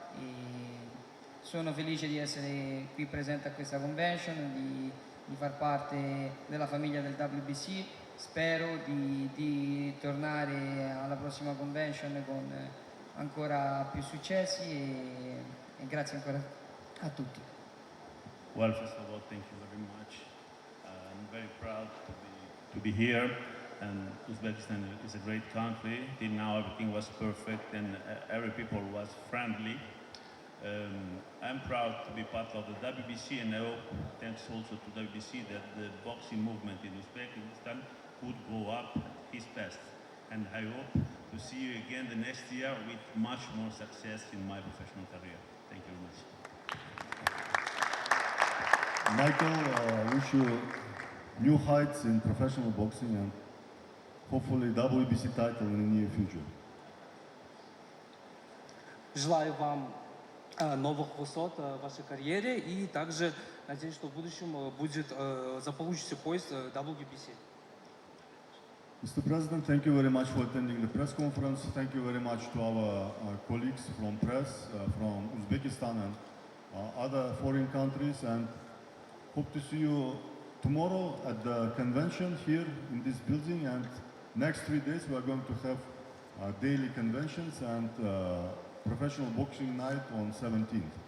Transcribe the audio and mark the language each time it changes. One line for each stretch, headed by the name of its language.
Italian: E sono felice di essere qui presente a questa convention, di far parte della famiglia del WBC. Spero di tornare alla prossima convention con ancora più successi e grazie ancora a tutti.
English: Well, first of all, thank you very much. I'm very proud to be here, and Uzbekistan is a great country. Till now, everything was perfect, and every people was friendly. I'm proud to be part of the WBC, and I hope, thanks also to WBC, that the boxing movement in Uzbekistan could go up its best. And I hope to see you again the next year with much more success in my professional career. Thank you very much. Michael, wish you new heights in professional boxing and hopefully WBC title in the near future.
Russian: Желаю вам новых высот в вашей карьере и также надеюсь, что в будущем будет заполучится поезд WBC.
English: Mr. President, thank you very much for attending the press conference. Thank you very much to our colleagues from press, from Uzbekistan and other foreign countries, and hope to see you tomorrow at the convention here in this building, and next 3 days we are going to have daily conventions and professional boxing night on 17th.